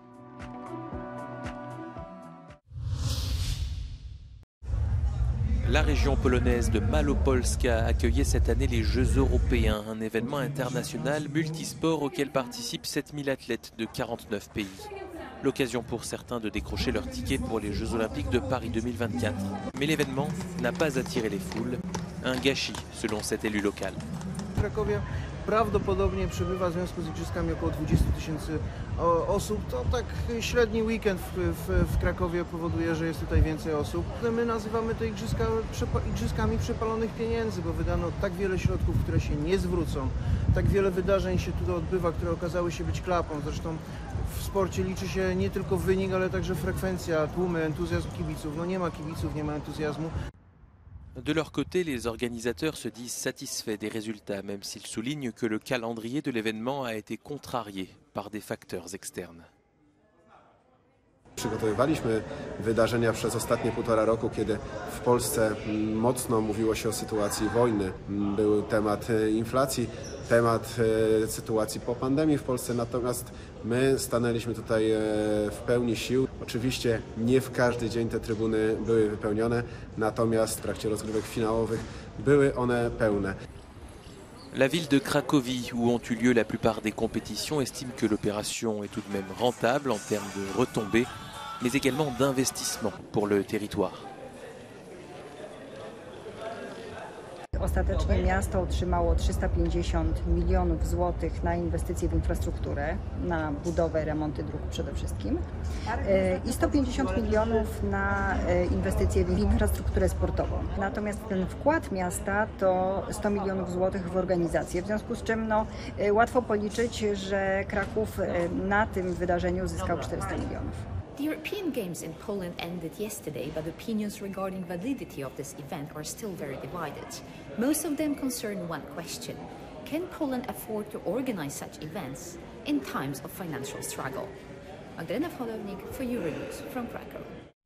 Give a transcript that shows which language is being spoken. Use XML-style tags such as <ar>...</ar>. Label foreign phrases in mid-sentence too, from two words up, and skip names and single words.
<fr>La région polonaise de Malopolska accueillait cette année les Jeux européens, un événement international multisport auquel participent 7000 athlètes de 49 pays. L'occasion pour certains de décrocher leur ticket pour les Jeux Olympiques de Paris 2024. Mais l'événement n'a pas attiré les foules, un gâchis selon cet élu local.</fr> <pl>W Krakowie prawdopodobnie przebywa w związku z igrzyskami około 20 000 osób, to tak średni weekend w Krakowie powoduje, że jest tutaj więcej osób. My nazywamy te igrzyskami przepalonych pieniędzy, bo wydano tak wiele środków, które się nie zwrócą. Tak wiele wydarzeń się tu odbywa, które okazały się być klapą. Zresztą w sporcie liczy się nie tylko wynik, ale także frekwencja, tłumy, entuzjazm kibiców. No nie ma kibiców, nie ma entuzjazmu.</pl> <fr>De leur côté, les organisateurs se disent satisfaits des résultats, même s'ils soulignent que le calendrier de l'événement a été contrarié par des facteurs externes.</fr> <pl>Przygotowywaliśmy wydarzenia przez ostatnie 1,5 roku, kiedy w Polsce mocno mówiło się o sytuacji wojny. Był temat inflacji, temat sytuacji po pandemii w Polsce, natomiast my stanęliśmy tutaj w pełni sił. Oczywiście nie w każdy dzień te trybuny były wypełnione, natomiast w trakcie rozgrywek finałowych były one pełne.</pl> <fr>La ville de Cracovie, où ont eu lieu la plupart des compétitions, estime que l'opération est tout de même rentable en termes de retombées, mais également d'investissement pour le territoire.</fr> <pl>Ostatecznie miasto otrzymało 350 milionów złotych na inwestycje w infrastrukturę, na budowę, remonty dróg przede wszystkim i 150 milionów na inwestycje w infrastrukturę sportową. Natomiast ten wkład miasta to 100 milionów złotych w organizację, w związku z czym łatwo policzyć, że Kraków na tym wydarzeniu zyskał 400 milionów.</pl> <en>The European Games in Poland ended yesterday, but opinions regarding validity of this event are still very divided. Most of them concern one question: can Poland afford to organize such events in times of financial struggle? Magdalena Wchodownik for Euronews from Krakow.</en>